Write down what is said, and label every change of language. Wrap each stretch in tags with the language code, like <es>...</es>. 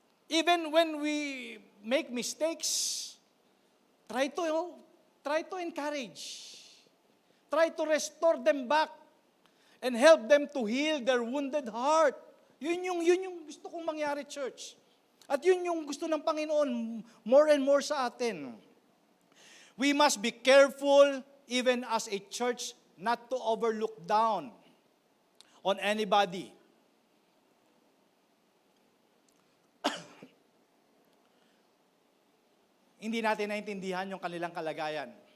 <en>Even when we make mistakes, try to encourage. Try to restore them back and help them to heal their wounded heart.</en> <tl>Yun yung gusto kong mangyari, church. At yun yung gusto ng Panginoon</tl> <en>more and more</en> <tl>sa atin.</tl> <en>We must be careful even as a church not to overlook down on anybody.</en> <tl>Hindi natin naintindihan yung kanilang kalagayan.</tl>